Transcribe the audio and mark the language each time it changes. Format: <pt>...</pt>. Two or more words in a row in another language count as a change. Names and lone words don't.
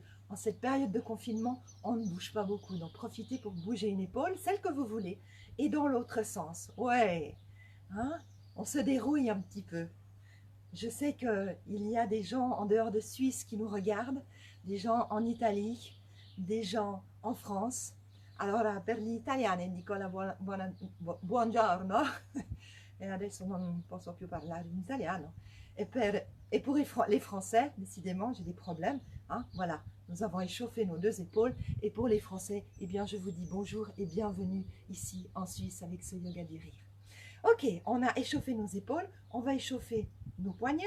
<fr>En cette période de confinement, on ne bouge pas beaucoup. Donc, profitez pour bouger une épaule, celle que vous voulez. Et dans l'autre sens. Ouais, hein? On se dérouille un petit peu. Je sais qu'il y a des gens en dehors de Suisse qui nous regardent, des gens en Italie, des gens en France.</fr> <it>Allora, per gli italiani dico buongiorno, e adesso non posso più parlare in italiano.</it> <fr>Et pour les Français, décidément, j'ai des problèmes. Hein, voilà, nous avons échauffé nos 2 épaules. Et pour les Français, eh bien, je vous dis bonjour et bienvenue ici en Suisse avec ce yoga du rire. Ok, on a échauffé nos épaules, on va échauffer nos poignets.</fr>